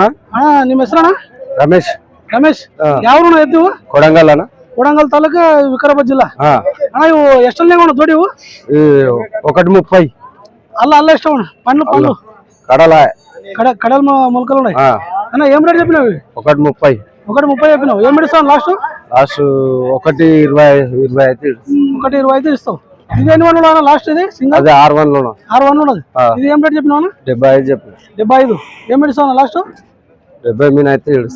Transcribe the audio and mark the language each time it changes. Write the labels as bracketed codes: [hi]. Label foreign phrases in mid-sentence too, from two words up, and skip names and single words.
[kn] ಅಣ್ಣ ನಿಮ್ಮ ಹೆಸರಣ್ಣ? ರಮೇಶ್. ರಮೇಶ್ ಯಾವ ಎತ್ತಿವು? ಕೊಡಂಗಲ್ ಅಣ್ಣ. ಕೊಡಂಗಲ್ ತಾಲೂಕು ವಿಕಾರಾಬಾದ್ ಜಿಲ್ಲಾ. ಅಣ್ಣ ಇವು ಎಷ್ಟಲ್ಲಿ ಅಣ್ಣ ಜೋಡಿ ಇವು? 130. ಅಲ್ಲ ಅಲ್ಲ ಎಷ್ಟು ಅಣ್ಣ? [te] పండ్లు పండ్లు [kn] ಕಡಲ ಕಡಲ್ ಮೊಲ್ಕಲ್ ಅಣ್ಣ. ಅಣ್ಣ ಏನ್ ರೇಟ್ చెప్పినావు? [te] 130. 130 చెప్పినావు. ఏం ఇస్తావు లాస్ట్? లాస్ట్ 1.20 అయితే 1.20 ఇస్తావు. ఇది ఎన్ని వన్ అన్న లాస్ట్? ఇది సింగల్ అదే 6-1 లోన. 6-1 ఉన్నది. ఇది ఏం రేట్ చెప్పినావు అన్న? 75 చెప్పు. 75. ఏం ఇస్తావు లాస్ట్? 70 మీన అయితే ఇడుస్తా.